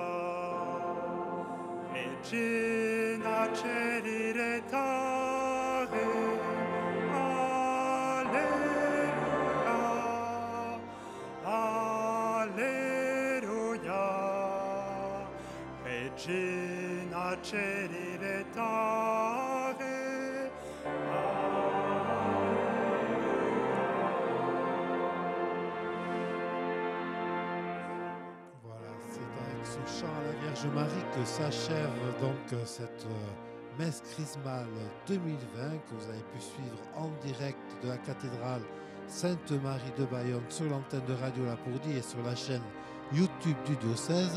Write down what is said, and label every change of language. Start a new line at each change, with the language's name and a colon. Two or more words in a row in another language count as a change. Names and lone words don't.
Latin: Regina Celi retare, alleluia, alleluia. Regina Celi letare,
French: Voilà, c'est avec ce chant à la Vierge Marie que s'achève donc cette messe chrismale 2020 que vous avez pu suivre en direct de la cathédrale Sainte-Marie de Bayonne sur l'antenne de Radio Lapourdie et sur la chaîne YouTube du diocèse.